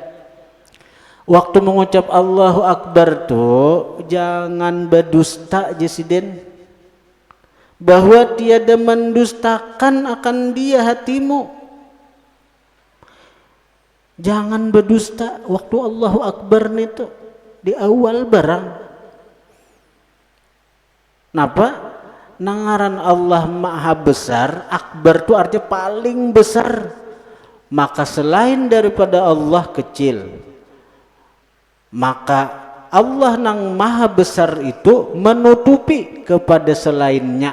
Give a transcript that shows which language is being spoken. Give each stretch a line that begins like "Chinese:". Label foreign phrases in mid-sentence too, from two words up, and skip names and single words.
Indonesian: Waktu mengucap
Arabic: Allahu Akbar
Indonesian: tuh jangan berdusta jesiden, bahwa tiada mendustakan akan dia hatimu. Jangan berdusta waktu
Arabic: Allahu Akbar
Indonesian: itu di awal barang. Napa? Nangaran Allah Maha Besar, Akbar itu artinya paling besar. Maka selain daripada Allah kecil. Maka Allah nang Maha Besar itu menutupi kepada selainnya.